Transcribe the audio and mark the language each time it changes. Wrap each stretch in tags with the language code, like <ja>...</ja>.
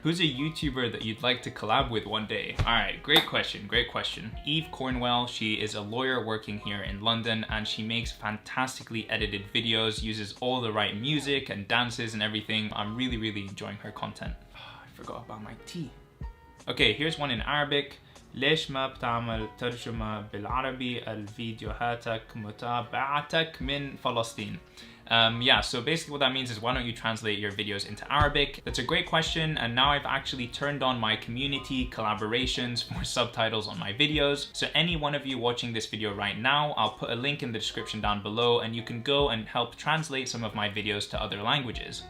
<en>Who's a YouTuber that you'd like to collab with one day? All right, great question, great question. Eve Cornwell, she is a lawyer working here in London, and she makes fantastically edited videos, uses all the right music and dances and everything. I'm really enjoying her content. Oh, I forgot about my tea. Okay, here's one in Arabic.</en> <ar>ليش ما بتعمل ترجمة بالعربي الفيديوهاتك متابعتك من فلسطين?</ar> <en>Yeah, so basically what that means is, why don't you translate your videos into Arabic? That's a great question, and now I've actually turned on my community collaborations for subtitles on my videos. So any one of you watching this video right now, I'll put a link in the description down below, and you can go and help translate some of my videos to other languages.</en>